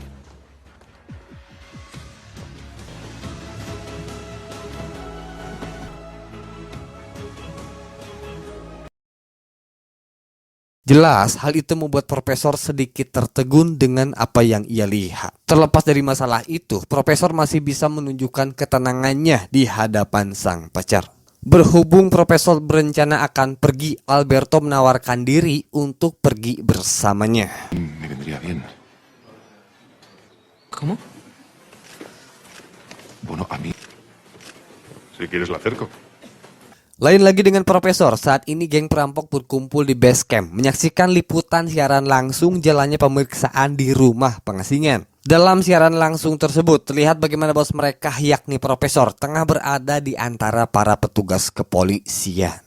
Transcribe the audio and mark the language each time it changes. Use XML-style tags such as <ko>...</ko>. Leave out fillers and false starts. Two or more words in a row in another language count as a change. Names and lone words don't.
<id>Jelas, hal itu membuat profesor sedikit tertegun dengan apa yang ia lihat. Terlepas dari masalah itu, profesor masih bisa menunjukkan ketenangannya di hadapan sang pacar. Berhubung profesor berencana akan pergi, Alberto menawarkan diri untuk pergi bersamanya.</id> <es>Me vendría bien. ¿Cómo? Bueno, a mí. Si quieres la acerco.</es> <id>Lain lagi dengan profesor, saat ini geng perampok berkumpul di</id> <en>base camp</en> <id>menyaksikan liputan siaran langsung jalannya pemeriksaan di rumah pengasingan. Dalam siaran langsung tersebut terlihat bagaimana bos mereka yakni profesor tengah berada di antara para petugas kepolisian.</id>